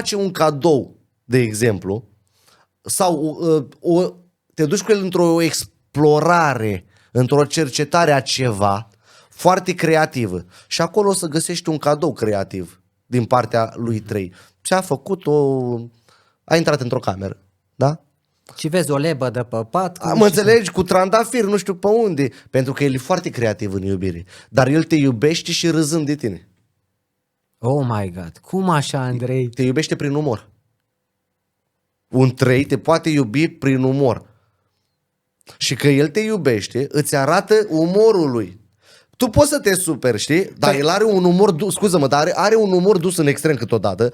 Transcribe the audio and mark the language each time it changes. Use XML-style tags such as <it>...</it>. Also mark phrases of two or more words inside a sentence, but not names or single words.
<ro>face un cadou, de exemplu, sau te duci cu el într-o explorare, într-o cercetare a ceva foarte creativă și acolo o să găsești un cadou creativ din partea lui 3. Ce-a făcut a intrat într-o cameră, da? Și vezi o lebă de pe pat. Mă înțelegi? Cu trandafir, nu știu pe unde. Pentru că el e foarte creativ în iubire. Dar el te iubește și râzând de tine.</ro> <en>Oh my God,</en> <ro>cum așa, Andrei? Te iubește prin umor. Un 3 te poate iubi prin umor. Și că el te iubește, îți arată umorul lui. Tu poți să te superi, știi? Dar el are un umor, scuză-mă, dar are un umor dus în extrem câteodată.</ro>